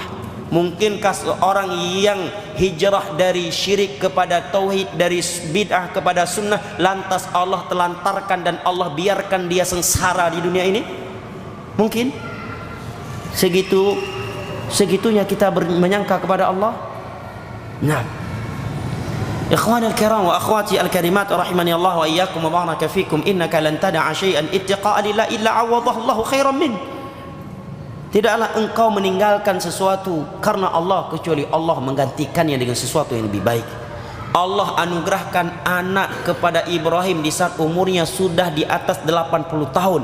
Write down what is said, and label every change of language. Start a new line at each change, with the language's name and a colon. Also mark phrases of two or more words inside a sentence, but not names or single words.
Indonesian: Mungkinkah orang yang hijrah dari syirik kepada tauhid, dari bid'ah kepada sunnah, lantas Allah telantarkan dan Allah biarkan dia sengsara di dunia ini? Mungkin? Segitunya kita menyangka kepada Allah.
Arabic: Nah, إخوان الكرام وأخواتي الكريمات رحمني الله وإياكم وبارك فيكم، إنك لن تدع شيئا اتقاء لله إلا عوضه الله خيرا من.
Indonesian: Tidaklah engkau meninggalkan sesuatu karena Allah kecuali Allah menggantikannya dengan sesuatu yang lebih baik. Allah anugerahkan anak kepada Ibrahim di saat umurnya sudah di atas 80 tahun.